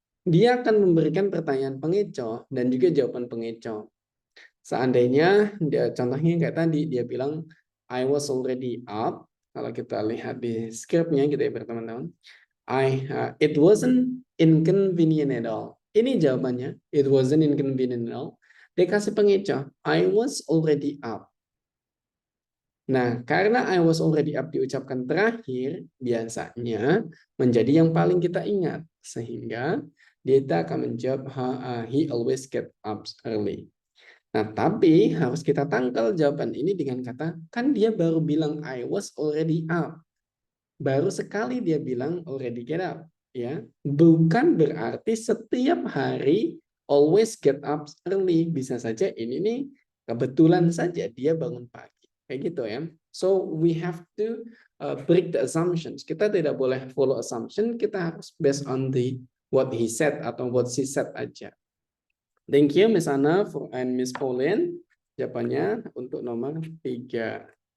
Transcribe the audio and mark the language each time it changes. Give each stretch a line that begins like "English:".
Indonesian: Dia akan memberikan pertanyaan pengecoh dan juga jawaban pengecoh. Seandainya contohnya kayak tadi dia bilang
English: I was already up.
Indonesian: Kalau kita lihat di scriptnya gitu ya teman-teman.
English: It wasn't inconvenient at all.
Indonesian: Ini jawabannya.
English: It wasn't inconvenient at all.
Indonesian: Dia kasih pengecoh.
English: I was already up.
Indonesian: Nah, karena
English: I was already up
Indonesian: diucapkan terakhir, biasanya menjadi yang paling kita ingat. Sehingga kita akan menjawab
English: he always get up early.
Indonesian: Nah, tapi harus kita tangkal jawaban ini dengan kata, kan dia baru bilang
English: I was already up.
Indonesian: Baru sekali dia bilang already get up. Ya, bukan berarti setiap hari
English: always get up early.
Indonesian: Bisa saja ini nih kebetulan saja dia bangun pagi. Kayak gitu ya.
English: So we have to break the assumptions.
Indonesian: Kita tidak boleh follow assumption. Kita harus
English: based on the what he said atau what she said aja. Thank you Miss Anna and Miss Pauline.
Indonesian: Jawabannya untuk nomor 3.